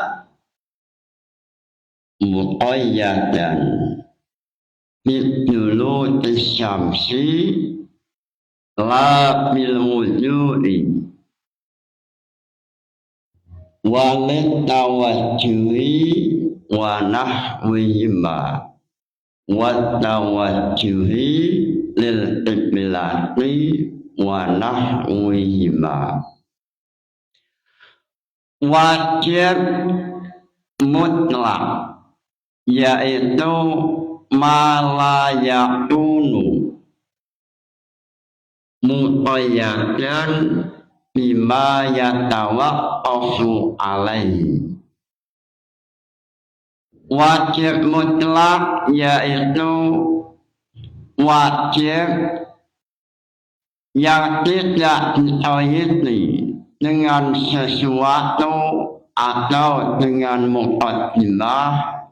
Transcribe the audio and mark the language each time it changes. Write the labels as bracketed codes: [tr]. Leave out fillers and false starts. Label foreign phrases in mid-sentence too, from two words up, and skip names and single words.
[ar] مقيدا بدلوك الشمس لا بالوضوء والتوجه ونحوهما والتوجه للقبلة ونحوهما. [id] Wajib mutlak yaitu [ar] ما لا يكون مقيدا بما يتوقف عليه. [id] Wajib mutlak yaitu wajib yang tidak dikoyiti dengan sesuatu atau dengan muqaddimah,